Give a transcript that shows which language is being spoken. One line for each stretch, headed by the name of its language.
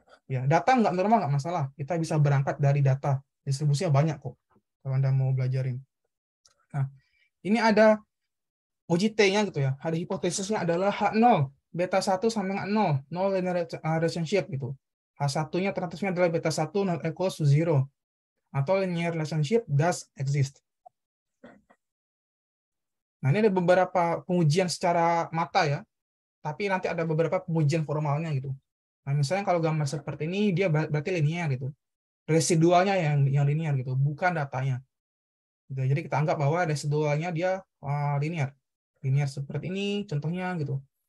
Indonesian: Ya, data nggak normal nggak masalah. Kita bisa berangkat dari data. Distribusinya banyak kok kalau Anda mau belajarin. Nah, ini ada uji T-nya gitu ya. Ada hipotesisnya adalah H0, beta 1 sama dengan 0
English: linear relationship
Indonesian: gitu. H1-nya ternyata adalah beta 1
English: not equals to
Indonesian: 0. Atau
English: linear relationship does exist.
Indonesian: Nah, ini ada beberapa pengujian secara mata ya, tapi nanti ada beberapa pengujian formalnya gitu. Nah, misalnya kalau gambar seperti ini, dia berarti linear gitu. Residualnya yang linear gitu, bukan datanya. Gitu. Jadi kita anggap bahwa residualnya dia linear. Linear seperti ini, contohnya gitu.